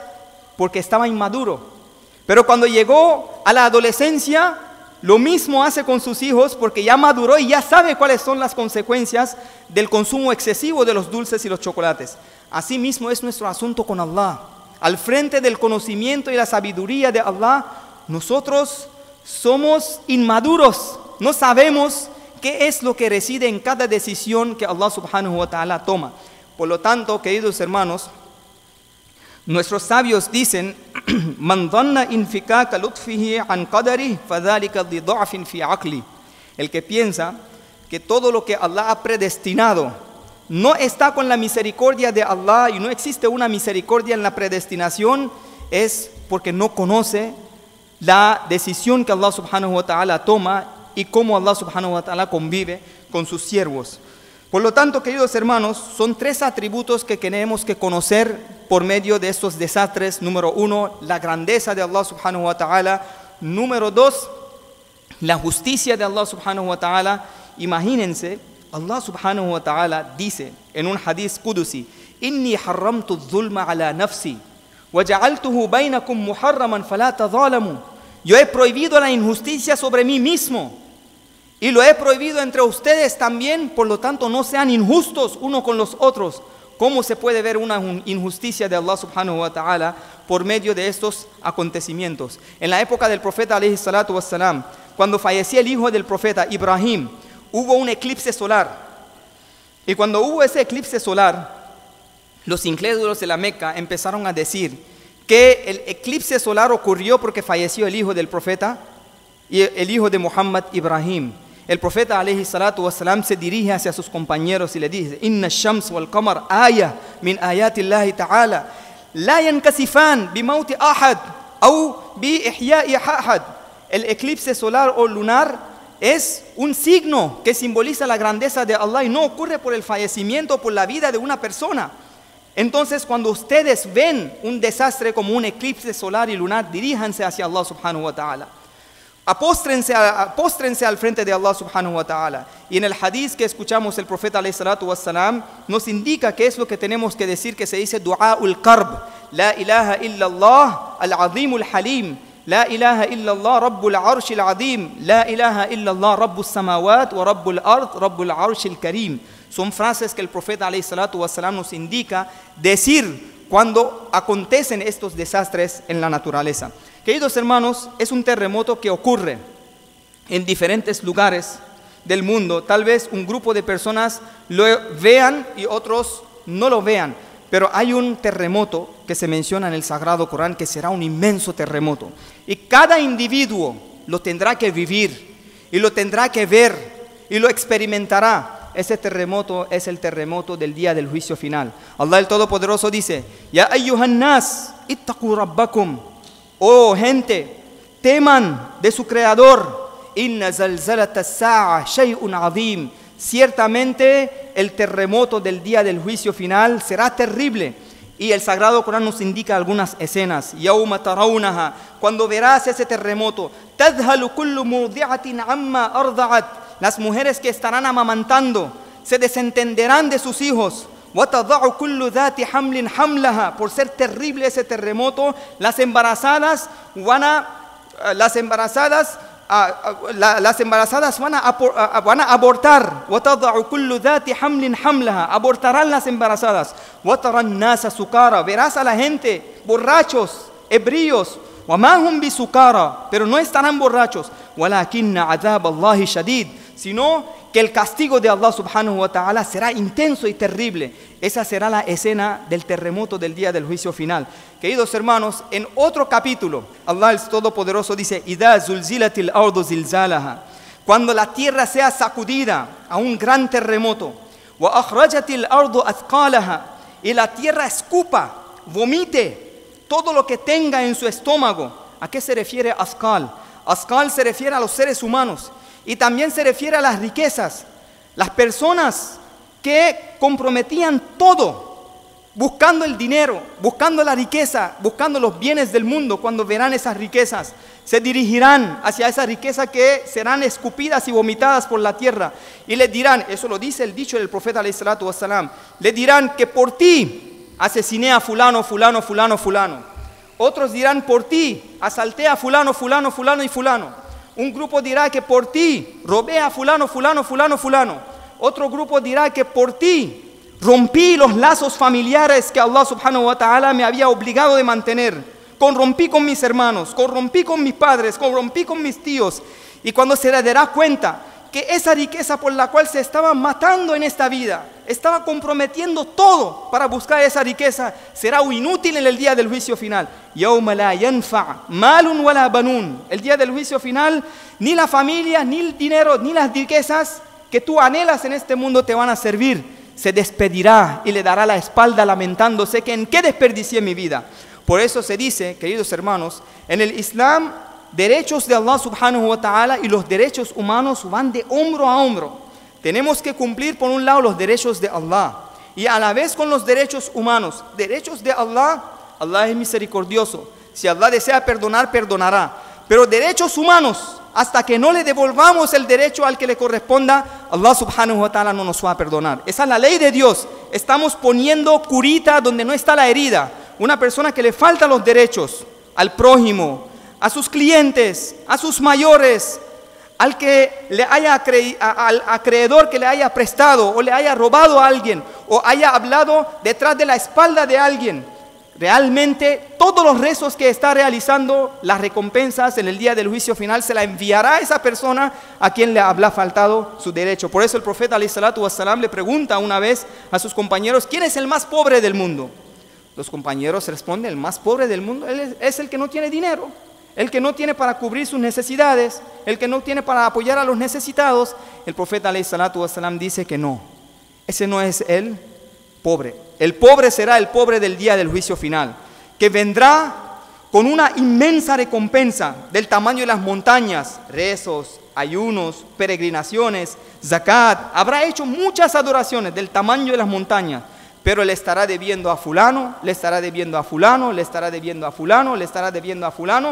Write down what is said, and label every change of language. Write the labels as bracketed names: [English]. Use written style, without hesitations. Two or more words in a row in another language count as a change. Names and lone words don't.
[Spanish] Porque estaba inmaduro. Pero cuando llegó a la adolescencia, lo mismo hace con sus hijos porque ya maduró y ya sabe cuáles son las consecuencias del consumo excesivo de los dulces y los chocolates. Así mismo es nuestro asunto con Allah. Al frente del conocimiento y la sabiduría de Allah, nosotros somos inmaduros. No sabemos qué es lo que reside en cada decisión que Allah [Arabic] سبحانه وتعالى [Spanish] toma. Por lo tanto, queridos hermanos, nuestros sabios dicen, [Arabic] من ظن انفكاك لطفه عن قدره فذلك لضعف في عقل. [Spanish] El que piensa que todo lo que Allah ha predestinado no está con la misericordia de Allah y no existe una misericordia en la predestinación, es porque no conoce la decisión que Allah [Arabic] سبحانه وتعالى [Spanish] toma y cómo Allah [Arabic] سبحانه وتعالى [Spanish] convive con sus siervos. Por lo tanto, queridos hermanos, son 3 atributos que tenemos que conocer por medio de estos desastres. Número 1, la grandeza de Allah [Arabic] سبحانه وتعالى. [Spanish] Número 2, la justicia de Allah [Arabic] سبحانه وتعالى. [Spanish] Imagínense, Allah [Arabic] سبحانه وتعالى [Spanish] dice en un [Arabic] حديث قدسي: إني حرمت الظلم على نفسي وجعلته بينكم محرما فلا تظالموا. [Spanish] Yo he prohibido la injusticia sobre mí mismo y lo he prohibido entre ustedes también, por lo tanto no sean injustos unos con los otros. ¿Cómo se puede ver una injusticia de Allah [Arabic] سبحانه وتعالى [Spanish] por medio de estos acontecimientos? En la época del profeta [Arabic] عليه الصلاة والسلام, [Spanish] cuando falleció el hijo del profeta Ibrahim, hubo un eclipse solar. Y cuando hubo ese eclipse solar, los incrédulos de la Meca empezaron a decir que el eclipse solar ocurrió porque falleció el hijo del profeta y el hijo de Muhammad, Ibrahim. El profeta [Arabic] عليه الصلاة والسلام [Spanish] se dirige hacia sus compañeros y le dice: [Arabic] إن الشمس والقمر آية من آيات الله تعالى لا ينكسفان بموت أحد أو بإحياء أحد. [Spanish] El eclipse solar o lunar es un signo que simboliza la grandeza de Allah y no ocurre por el fallecimiento o por la vida de una persona. Entonces, cuando ustedes ven un desastre como un eclipse solar y lunar, diríjanse hacia Allah [Arabic] سبحانه وتعالى. [Spanish] Apóstrense al frente de Allah [Arabic] سبحانه وتعالى. [Spanish] Y en el hadith que escuchamos el profeta [Arabic] عليه الصلاة والسلام [Spanish] nos indica qué es lo que tenemos que decir, que se dice [Arabic] دعاء الكرب. لا إله إلا الله العظيم الحليم. لا إله إلا الله رب العرش العظيم. لا إله إلا الله رب السماوات ورب الأرض رب العرش الكريم. [Spanish] Son frases que el profeta [Arabic] عليه الصلاة والسلام [Spanish] nos indica decir cuando acontecen estos desastres en la naturaleza. Queridos hermanos, es un terremoto que ocurre en diferentes lugares del mundo. Tal vez un grupo de personas lo vean y otros no lo vean, pero hay un terremoto que se menciona en el Sagrado Corán que será un inmenso terremoto. Y cada individuo lo tendrá que vivir y lo tendrá que ver y lo experimentará. Ese terremoto es el terremoto del día del juicio final. Allah el Todopoderoso dice: [Arabic] يا أيها الناس، اتقوا ربكم. [Spanish] Oh gente, teman de su Creador. [Arabic] إن زلزلة الساعة شيء عظيم. [Spanish] Ciertamente el terremoto del día del juicio final será terrible. Y el Sagrado Corán nos indica algunas escenas. [Arabic] يوم ترونها, [Spanish] cuando verás ese terremoto, [Arabic] تذهل كل مرضعة عما أرضعت. [Spanish] Las mujeres que estarán amamantando se desentenderán de sus hijos. [Arabic] وَتَضَعُ كُلُّ ذَاتِ حَمْلٍ حَمْلَهَا. [Spanish] Por ser terrible ese terremoto, las embarazadas van a abortar. [Arabic] وَتَضَعُ كُلُّ ذَاتِ حَمْلٍ حَمْلَهَا. [Spanish] Abortarán las embarazadas. [Arabic] وَتَرَى النَّاسَ سُكَارَى. [Spanish] Verás a la gente borrachos, ebrios. [Arabic] وَمَا هُمْ بِسُكَارَى. [Spanish] Pero no estarán borrachos. [Arabic] وَلَكِنَّ عَذَابَ اللَّهِ شَدِيدٌ. [Spanish] Sino que el castigo de Allah [Arabic] سبحانه وتعالى [Spanish] será intenso y terrible. Esa será la escena del terremoto del día del juicio final. Queridos hermanos, en otro capítulo, Allah el Todopoderoso dice: [Arabic] إِذَا زُلْزِلَتِ الْأَرْضُ زِلْزَالَهَا. [Spanish] Cuando la tierra sea sacudida a un gran terremoto. [Arabic] وَأَخْرَجَتِ الْأَرْضُ أَثْقَالَهَا. [Spanish] Y la tierra escupa, vomite todo lo que tenga en su estómago. ¿A qué se refiere Asqal? Asqal se refiere a los seres humanos. Y también se refiere a las riquezas. Las personas que comprometían todo, buscando el dinero, buscando la riqueza, buscando los bienes del mundo, cuando verán esas riquezas, se dirigirán hacia esa riqueza que serán escupidas y vomitadas por la tierra. Y les dirán, eso lo dice el dicho del profeta [Arabic] عليه الصلاة والسلام, [Spanish] le dirán que por ti asesiné a fulano, fulano, fulano, fulano. Otros dirán, por ti asalté a fulano, fulano, fulano y fulano. Un grupo dirá que por ti robé a fulano, fulano, fulano, fulano. Otro grupo dirá que por ti rompí los lazos familiares que Allah [Arabic] سبحانه وتعالى [Spanish] me había obligado de mantener. Corrompí con mis hermanos, corrompí con mis padres, corrompí con mis tíos. Y cuando se le dará cuenta que esa riqueza por la cual se estaba matando en esta vida, estaba comprometiendo todo para buscar esa riqueza, será inútil en el día del juicio final. [Arabic] يَوْمَ لَا يَنْفَعْ مَالٌ وَلَا بَنُونَ. [Spanish] El día del juicio final, ni la familia, ni el dinero, ni las riquezas que tú anhelas en este mundo te van a servir. Se despedirá y le dará la espalda lamentándose que en qué desperdicié mi vida. Por eso se dice, queridos hermanos, en el Islam derechos de Allah [Arabic] سبحانه وتعالى [Spanish] y los derechos humanos van de hombro a hombro. Tenemos que cumplir por un lado los derechos de Allah y a la vez con los derechos humanos. Derechos de Allah, Allah es misericordioso. Si Allah desea perdonar, perdonará. Pero derechos humanos, hasta que no le devolvamos el derecho al que le corresponda, Allah [Arabic] سبحانه وتعالى [Spanish] no nos va a perdonar. Esa es la ley de Dios. Estamos poniendo curita donde no está la herida. Una persona que le falta los derechos al prójimo, a sus clientes, a sus mayores, al acreedor que le haya prestado o le haya robado a alguien o haya hablado detrás de la espalda de alguien. Realmente todos los rezos que está realizando, las recompensas en el día del juicio final se la enviará a esa persona a quien le habrá faltado su derecho. Por eso el profeta [Arabic] عليه الصلاة والسلام [Spanish] le pregunta una vez a sus compañeros: ¿quién es el más pobre del mundo? Los compañeros responden: el más pobre del mundo es el que no tiene dinero, el que no tiene para cubrir sus necesidades, el que no tiene para apoyar a los necesitados. El profeta [Arabic] عليه الصلاة والسلام [Spanish] dice que no, ese no es el pobre. El pobre será el pobre del día del juicio final, que vendrá con una inmensa recompensa del tamaño de las montañas, rezos, ayunos, peregrinaciones, zakat. Habrá hecho muchas adoraciones del tamaño de las montañas, pero le estará debiendo a fulano, le estará debiendo a fulano, le estará debiendo a fulano, le estará debiendo a fulano.